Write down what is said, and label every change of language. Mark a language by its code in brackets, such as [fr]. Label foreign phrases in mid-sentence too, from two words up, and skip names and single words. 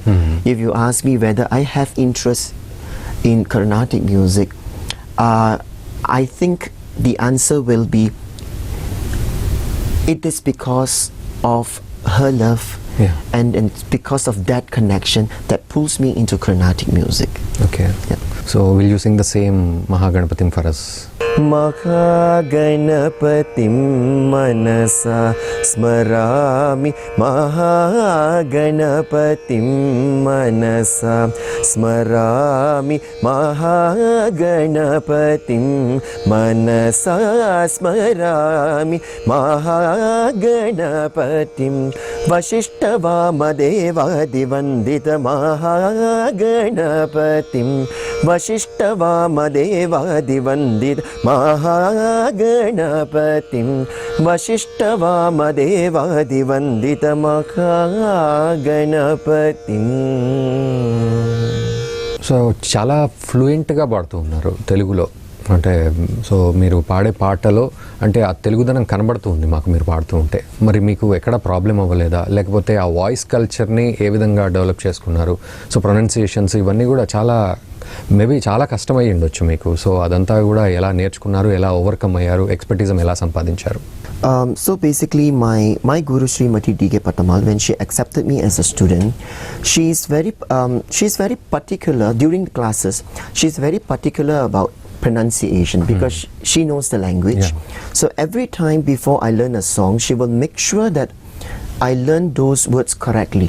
[en] If you ask me whether I have interest in Carnatic music, I think the answer will be, it is because of her love. Yeah. And it's because of that connection that pulls me into Carnatic music. Okay. Yeah. So will you sing the same Mahaganapatim for us? [sa] महागणपतिं मनसा स्मरामि, महागणपतिं मनसा स्मरामि, महागणपतिं मनसा स्मरामि, महागणपतिं वसिष्ठवाम वन्दित महागणपतिं वसिष्ठवाम वन्दित महागणपतिं वसिष्ठवाम वन्दित महागणपतिं. [te] సో చాలా ఫ్లూయెంట్గా పాడుతూ ఉన్నారు తెలుగులో. అంటే సో మీరు పాడే పాటలో అంటే ఆ తెలుగుదనం కనబడుతూ ఉంది మాకు మీరు పాడుతూ ఉంటే. మరి మీకు ఎక్కడ ప్రాబ్లం అవ్వలేదా? లేకపోతే ఆ [en] voice culture [te] ఏ విధంగా డెవలప్ చేసుకున్నారు? సో ప్రొనౌన్సియేషన్స్ ఇవన్నీ కూడా మేబీ చాలా కష్టమై ఉండొచ్చు మీకు. సో అదంతా కూడా ఎలా నేర్చుకున్నారు, ఎలా ఓవర్కమ్ అయ్యారు, ఎక్స్పర్టిజం ఎలా సంపాదించారు? [en] So basically, my Guru Srimati D.K. Patamal, when she accepted me as a student, she's very particular during the classes. She's very particular about pronunciation because she knows the language. Yeah. So every time before I learn a song, she will make sure that I learn those words correctly.